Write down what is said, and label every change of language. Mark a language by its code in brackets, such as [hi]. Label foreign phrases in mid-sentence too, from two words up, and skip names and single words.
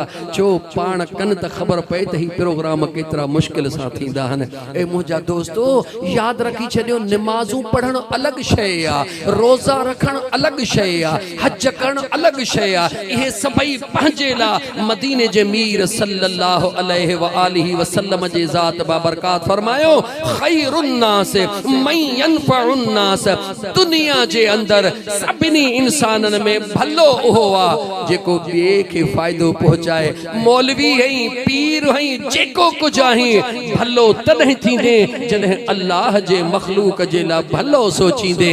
[sd] छो पाण कनि त ख़बर पए त ही प्रोग्राम केतिरा मुश्किल सां थींदा आहिनि। ऐं मुंहिंजा दोस्तो यादि रखी छॾियो, निमाज़ूं पढ़णु अलॻि शइ आहे, रोज़ा रखणु अलॻि शइ आहे, हज करणु अलॻि शइ आहे। इहे सभई पंहिंजे लाइ मदीने जे मीर [ar] صلى الله عليه وآله وسلم [sd] जे ज़ात बाबरकात फरमायो, [ar] خير الناس من ينفع الناس. [sd] दुनिया जे अंदर सभिनी इंसाननि में भलो उहो आहे जेको ॿिए खे फ़ाइदो पहुचाए। मौलवी हई, पीर हई, जेको कुझु आहीं, भलो तॾहिं थींदे जॾहिं अल्लाह जे मख़लूक जे लाइ भलो सोचींदे।